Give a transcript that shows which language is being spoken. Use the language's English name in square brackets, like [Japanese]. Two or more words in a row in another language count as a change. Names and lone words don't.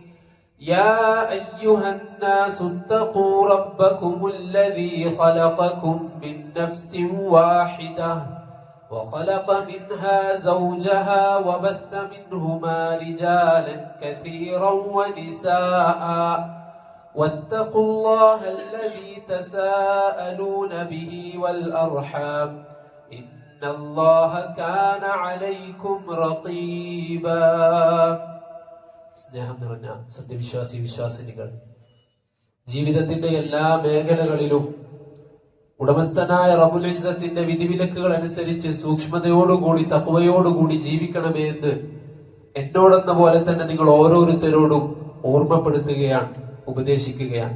[Arabic] يا أيها الناس اتقوا ربكم الذي خلقكم من نفس واحدة وخلق منها زوجها وبث منهما رجالا كثيرا ونساء واتقوا الله الذي تساءلون به والأرحام إن الله كان عليكم رقيبا. [Malayalam] സ്നേഹം നിറഞ്ഞ സത്യവിശ്വാസി വിശ്വാസിനികൾ, ജീവിതത്തിന്റെ എല്ലാ മേഖലകളിലും ഉടമസ്ഥനായ റബ്ബുൽ ഇസ്സത്തിന്റെ വിധിവിലക്കുകൾ അനുസരിച്ച് സൂക്ഷ്മതയോടുകൂടി തഖ്വയോടുകൂടി ജീവിക്കണമേ എന്ന് എന്നോടെന്ന പോലെ തന്നെ നിങ്ങൾ ഓരോരുത്തരോടും ഓർമ്മപ്പെടുത്തുകയാണ്, ഉപദേശിക്കുകയാണ്.